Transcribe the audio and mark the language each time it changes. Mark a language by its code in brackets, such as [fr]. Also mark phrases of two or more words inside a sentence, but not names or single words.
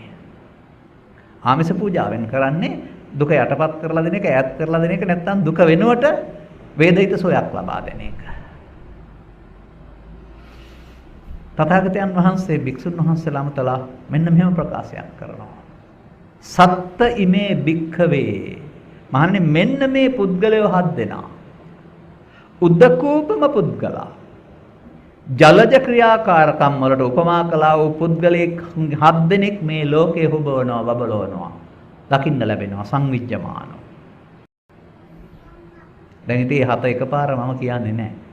[si] ආමිෂ පූජාවෙන් කරන්නේ දුක යටපත් කරලා දෙන එක, ඈත් කරලා දෙන එක, නැත්නම් දුක වෙනුවට වේදිත සෝයක් ලබා දෙන එක. තථාගතයන් වහන්සේ භික්ෂුන් වහන්සේලාම තලා මෙන්න මෙහෙම ප්‍රකාශයක් කරනවා. [pi] සත්ත ඉමේ භික්ඛවේ. [si] මහන්නේ මෙන්න මේ පුද්ගලයෝ හත් දෙනා. [pi] උද්දකූපම පුද්ගලා. [si] ජලජ ක්‍රියාකාරකම් වලට උපමා කළා වූ පුද්ගලයෙක් හත් දෙනෙක් මේ ලෝකයේ හුබවනවා, බබලවනවා. දකින්න ලැබෙනවා සංවිජ්ජමානව. දැන් ඉතින් හත එකපාර මම කියන්නේ නැහැ.